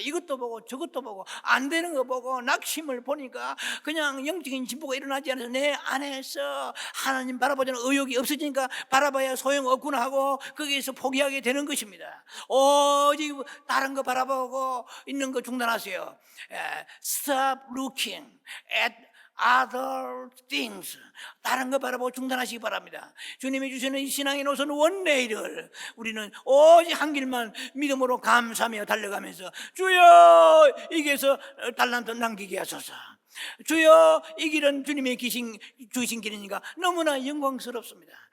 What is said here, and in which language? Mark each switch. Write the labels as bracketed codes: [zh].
[ko] 이것도 보고 저것도 보고 안 되는 거 보고 낙심을 보니까 그냥 영적인 진보가 일어나지 않아서 내 안에서 하나님 바라보자는 의욕이 없어지니까 바라봐야 소용없구나 하고 거기에서 포기하게 되는 것입니다. 오직 다른 거 바라보고 있는 거 중단하세요. [en] Stop looking at other things. [ko] 다른 거 바라보고 중단하시기 바랍니다. 주님이 주시는 이 신앙의 노선 원레이를 우리는 오직 한 길만 믿음으로 감사하며 달려가면서 주여 이 길에서 달란트 남기게 하소서. 주여 이 길은 주님의 주신 길이니까 너무나 영광스럽습니다.